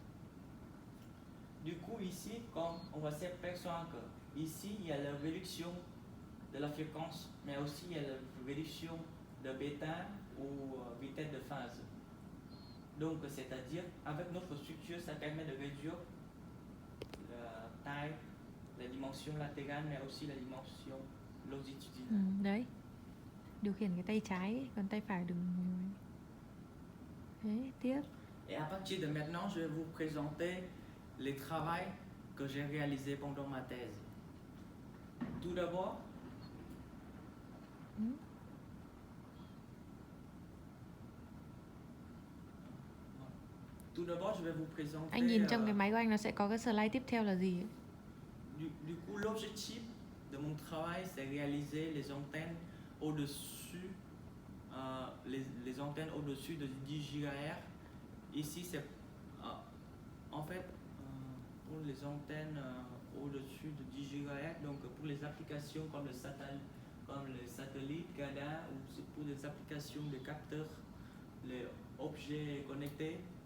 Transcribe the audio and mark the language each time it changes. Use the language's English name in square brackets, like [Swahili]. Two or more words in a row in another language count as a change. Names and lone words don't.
[French] Du coup ici, comme on va s'apercevoir que ici il y a la réduction de la fréquence, mais aussi il y a la réduction de bêta ou vitesse de phase. Donc c'est-à-dire avec notre structure, ça permet de réduire la taille, la dimension latérale, mais aussi la dimension longitudinale. [Vietnamese] Đấy. Điều khiển cái tay trái, còn tay phải đừng. Đấy, tiếp. [French] Et à partir de maintenant, je vais vous présenter les travaux que j'ai réalisés pendant ma thèse. Tout d'abord, je vais vous présenter. [Vietnamese] Anh nhìn trong cái máy của anh nó sẽ có cái slide tiếp theo là gì ấy? [French] Du coup, l'objectif de mon travail, c'est réaliser les antennes au-dessus, les antennes au-dessus de 10 GHz. Ici, c'est en fait pour les antennes au-dessus de 10 GHz, donc pour les applications comme les satellites, GADA, ou pour les applications des capteurs, les objets connectés.